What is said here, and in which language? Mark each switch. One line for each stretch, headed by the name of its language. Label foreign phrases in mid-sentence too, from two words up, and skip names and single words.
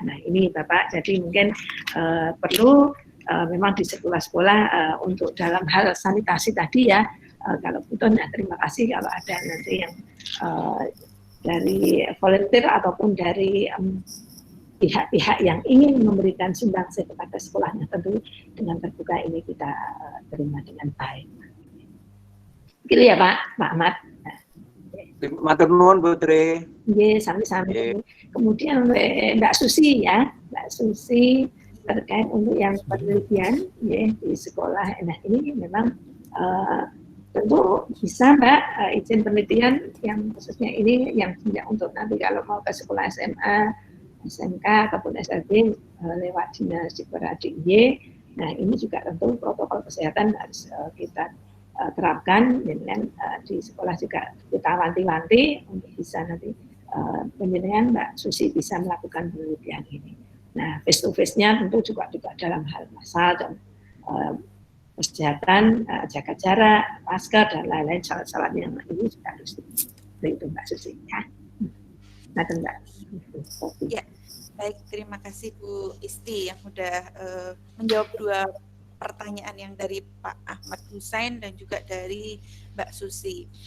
Indonesian: Nah ini Bapak jadi mungkin perlu memang di sekolah-sekolah untuk dalam hal sanitasi tadi ya kalau butuh nah, terima kasih kalau ada nanti yang dari volunteer ataupun dari pihak-pihak yang ingin memberikan sumbangsih kepada sekolahnya tentu dengan terbuka ini kita terima dengan baik. Begitu ya Pak Ahmad.
Javanese: Matur nuwun Putri. Nggih, sami-sami.
Indonesian: Kemudian Mbak Susi ya, Mbak Susi terkait untuk yang penelitian ya di sekolah. Nah ini memang tentu bisa Mbak izin penelitian yang khususnya ini yang untuk nanti kalau mau ke sekolah SMA, SMK ataupun SLB lewat Dinas Dikbud RI. Nah ini juga tentu protokol kesehatan harus kita terapkan dengan di sekolah juga kita wanti-wanti untuk bisa nanti penjenengan Mbak Susi bisa melakukan penelitian ini. Nah
English: face to face-
Indonesian: nya tentu juga dalam hal massal dan kesehatan, jaga jarak, masker dan lain-lain syarat-syarat yang ini juga harus itu Mbak Susi ya. Nah Mbak. Ya, baik terima kasih Bu Isti yang sudah menjawab dua pertanyaan yang dari Pak Ahmad Husain dan juga dari Mbak Susi.